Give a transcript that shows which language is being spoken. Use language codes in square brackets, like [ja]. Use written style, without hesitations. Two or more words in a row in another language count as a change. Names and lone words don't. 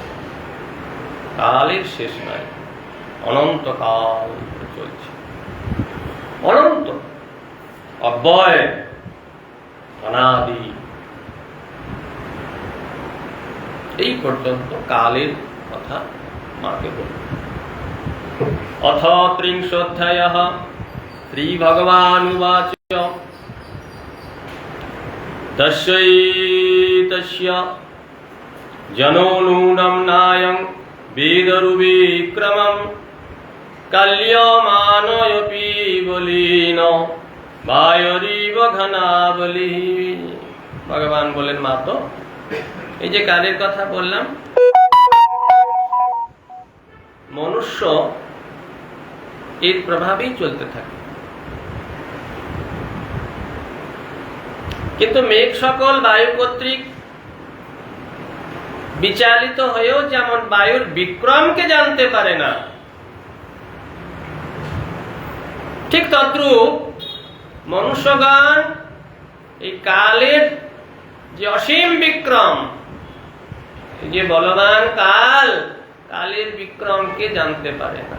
[bn] কালের শেষ নাই, অনন্ত কাল চলছে, অনন্ত অব্যয় অনাদি। এই পর্যন্ত কালের কথা মাকে বলব। [sa] अथ त्रिंशोऽध्यायः। श्रीभगवानुवाच तस्यैतस्य जनो नूनं नायं वेदरुविक्रमं कल्यमानयपि बलिन বায়রিব ঘনাবলি। [bn] ভগবান বলেন, মা তো এই যে কালের কথা বললাম, মনুষ্য এর প্রভাবেই চলতে থাকে, কিন্তু মেঘ সকল বায়ু কর্তৃক বিচালিত হয়েও যেমন বায়ুর বিক্রমকে জানতে পারে না, ঠিক তদ্রূপ মনুষ্যগণ এই কালের যে অসীম বিক্রম, যে বলবান কাল, কালের বিক্রমকে জানতে পারে না।